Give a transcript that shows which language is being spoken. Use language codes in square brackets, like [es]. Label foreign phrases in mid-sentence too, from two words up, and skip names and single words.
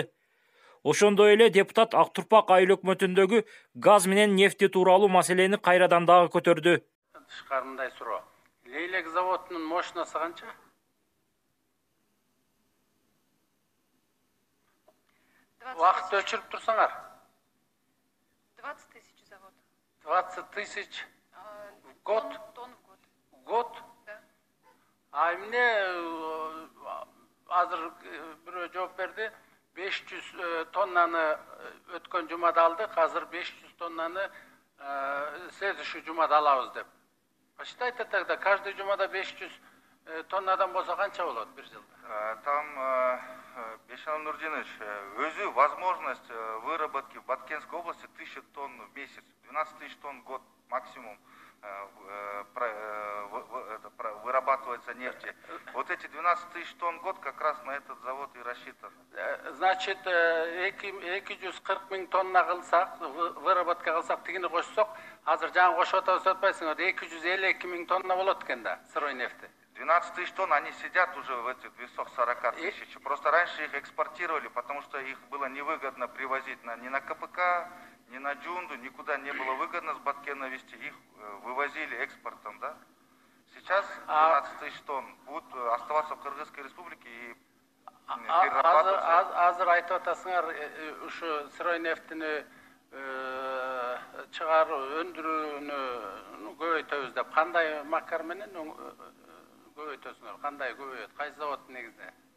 [ky] Ошондой эле депутат Актурпак айыл өкмөтүндөгү газ менен нефти тууралуу маселени кайрадан дагы көтөрдү. Тышкарындай суроо. Лейлек заводунун мощносту канча? Вакыт өчүрүп турсаңар. [ru] 20 тысяч завод. 20 тысяч в год? Тонн в год. В год? Да. [ky] А эмне азыр бирөө жооп берди. 500 тоннаны өткөн жумада алдык, азыр 500 тоннаны следующий жумада алабыз деп. [ru] Посчитайте тогда, каждый [ky] жумада 500 тоннадан болсо канча болот бир жылда? [ru] Там, Бешан Нурдинович, өзü возможность выработки в Баткенской области 1000 тонн в месяц, 12 тысяч тонн в год максимум вырабатывается нефти. Вот эти 12 тысяч тонн в год как раз на этот завод и рассчитан. [ky] Значит, 240 000 тонна кылсак, выработка кылсак, тигини кошсок, азыр жаңы кошуп атпайсыңар, 252 000 тонна болот экен да, [ru] сырой нефти. 12 тысяч тонн, они сидят уже в этих 240 тысяч. Просто раньше их экспортировали, потому что их было невыгодно привозить ни на КПК, ни на Джунду, никуда не было выгодно с Баткена везти. Их вывозили экспортом, да? Сейчас 12 тысяч тонн будут оставаться в Кыргызской республике и перерабатываться. [ky] Азыр айтып атасыңар, ушу [ru] сырой нефтини [ky] чыгаруу, өндүрүүнү көбөйтөбүз деп. Кандай макар менен көбөйтөсүңөр? Кандай көбөйөт? Кайсы завод негизинен?